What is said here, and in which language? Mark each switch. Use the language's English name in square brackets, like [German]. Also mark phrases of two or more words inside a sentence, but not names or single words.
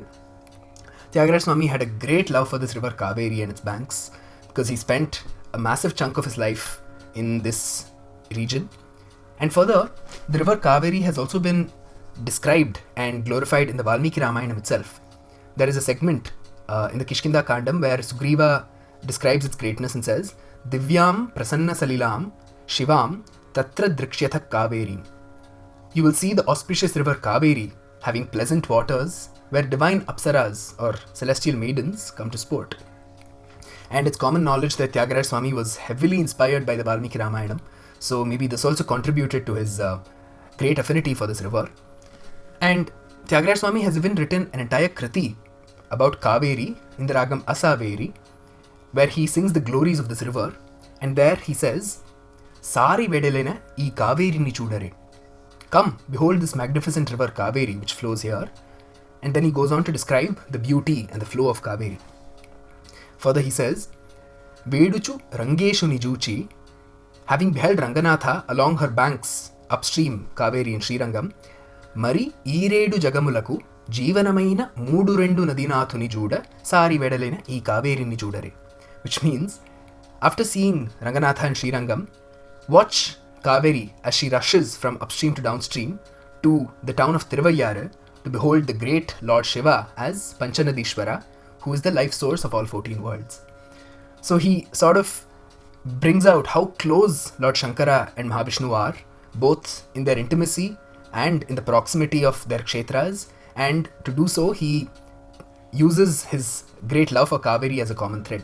[English] Thyagaraja Swami had a great love for this river Kaveri and its banks because he spent a massive chunk of his life in this region. And further, the river Kaveri has also been described and glorified in the Valmiki Ramayanam itself. There is a segment in the Kishkinda Kandam, where Sugriva describes its greatness and says, [Sanskrit] दिव्यम् प्रसन्न सलिलम् शिवम् तत्र द्रक्ष्यथ कावेरी. [English] You will see the auspicious river Kaveri having pleasant waters where divine apsaras or celestial maidens come to sport. And it's common knowledge that Thyagaraja Swami was heavily inspired by the Valmiki Ramayanam, so maybe this also contributed to his great affinity for this river. And Thyagaraja Swami has even written an entire kriti about Kaveri in the ragam Asaveri, where he sings the glories of this river, and there he says, [Telugu] సరి వెడలెనా ఈ కావేరి ని చూడరే. [English] Come, behold this magnificent river Kaveri which flows here. And then he goes on to describe the beauty and the flow of Kaveri. Further he says, [Telugu] వేడుచు రంగేశు నిజూచి, [English] having beheld Ranganatha along her banks upstream Kaveri in Srirangam, [Telugu] మరి ఇరేడు జగములకు, జీవనమైన మూడు రెండు నదీనాథుని జూడ, సరి వెడలెనా ఈ కావేరి ని జూడరే. [English] Which means, after seeing Ranganatha and Srirangam, watch Kaveri as she rushes from upstream to downstream to the town of Tiruvayyar to behold the great Lord Shiva as Panchanadishwara, who is the life source of all 14 worlds. So he sort of brings out how close Lord Shankara and Mahavishnu are, both in their intimacy and in the proximity of their kshetras, and to do so he uses his great love for Kaveri as a common thread.